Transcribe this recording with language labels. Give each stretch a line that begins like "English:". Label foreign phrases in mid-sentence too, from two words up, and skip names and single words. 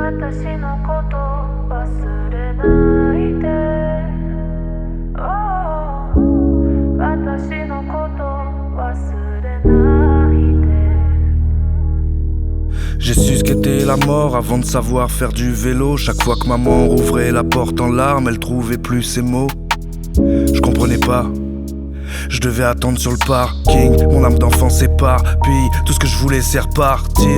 Japanese: 私のこと忘れないで、oh、私のこと忘れないで。
French: J'ai su ce qu'était la mort avant de savoir faire du vélo. Chaque fois que maman rouvrait la porte en larmes, elle trouvait plus ses mots. Je comprenais pas, je devais attendre sur le parking. Mon âme d'enfant sépare, puis tout ce que je voulais c'est repartir.